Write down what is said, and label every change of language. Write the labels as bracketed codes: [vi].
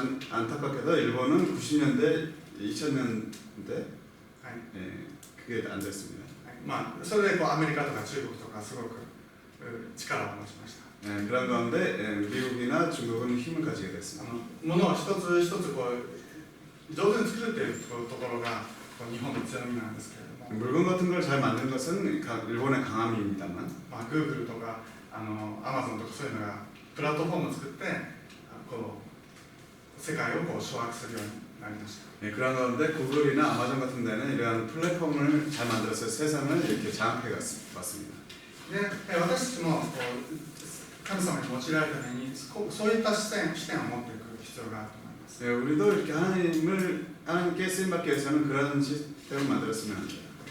[ko] 안타깝게도 일본은 90년대, 2000년대 はい。 그게 안 됐습니다. [ja] それでアメリカとか中国とかすごく力を持ちました。 [ko] 그런 가운데 미국이나 중국은 힘을 가지게 됐습니다. [ja] 物を一つ一つ上手に作るというところが日本の強みなんですけれども、 [ko] 물건 같은 걸 잘 만드는 것은 일본의 강함입니다만, [ja] Google とかAmazon とかそういうのがプラットフォームを作って世界を掌握するようになりました。 [ko] 그런 가운데 구글이나 아마존 같은 데는 이러한 플랫폼을 잘 만들어서 세상을 이렇게 장악해 왔습니다. [ja] で私たちも神様に用いられるためにそういった視点を持っていく必要があると思います。 [ko] 우리도 이렇게 하나님께 쓰임받기 위해서는 그런 시스템을 만들었으면 합니다.